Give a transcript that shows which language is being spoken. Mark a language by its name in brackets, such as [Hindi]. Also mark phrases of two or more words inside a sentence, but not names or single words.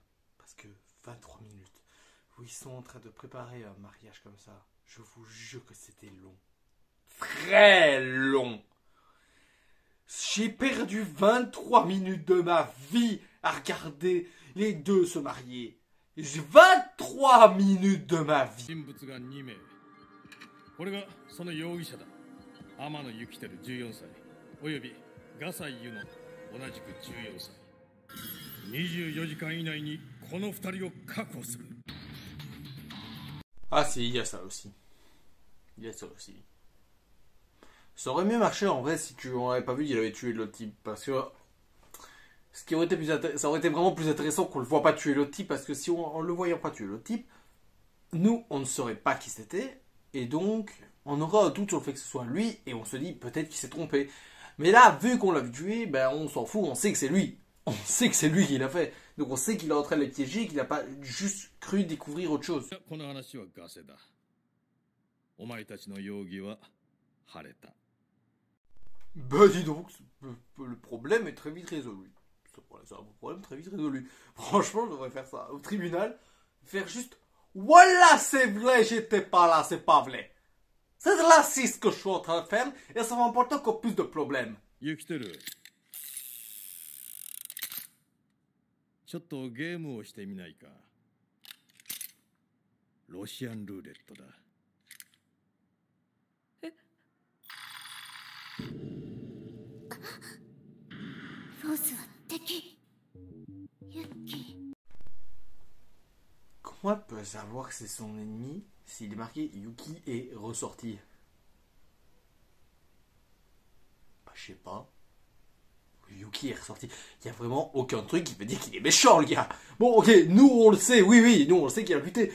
[French] Parce que 23 minutes où ils sont en train de préparer un mariage comme ça, je vous jure que c'était long. Très long. J'ai perdu 23 minutes de ma vie à regarder les deux se marier. 23 minutes de ma vie. [Japanese] 人物が2名。これがその容疑者だ。天野幸輝14歳、および笠井優乃同じく14歳。24時間以内にこの2人を確保する。 [French] Ah si, il y a ça aussi. Il y a ça aussi. Ça aurait mieux marché en vrai si tu n'avais pas vu qu'il avait tué l'autre type. Parce que ce qui aurait été ça aurait été vraiment plus intéressant qu'on le voit pas tuer l'autre type. Parce que si on le voyait pas tuer l'autre type, nous on ne saurait pas qui c'était. Et donc on aura un doute sur le fait que ce soit lui. Et on se dit peut-être qu'il s'est trompé. Mais là, vu qu'on l'a vu tuer, ben on s'en fout, on sait que c'est lui. On sait que c'est lui qui l'a fait. Donc on sait qu'il est en train de les piéger, qu'il n'a pas juste cru découvrir autre chose. [Japanese] この話はガセだ。お前たちの容疑は晴れた。 [French] Bah dis donc, le problème est très vite résolu. C'est un problème très vite résolu. Franchement, je devrais faire ça. Au tribunal, faire juste voilà, c'est vrai, j'étais pas là, c'est pas vrai. C'est là, c'est ce que je suis en train de faire, et ça va m'emporter encore plus de problèmes. [Japanese] 幸輝、 ちょっとゲームをしてみないか。ロシアンルーレットだ。フォースは敵。ユッキ。 [French] Comment elle peut savoir que c'est son ennemi s'il est marqué Yuki est ressorti? Bah, je sais pas. Yuki est ressorti. Il y a vraiment aucun truc qui peut dire qu'il est méchant, le gars. Bon, ok, nous on le sait, oui, nous on le sait qu'il a buté.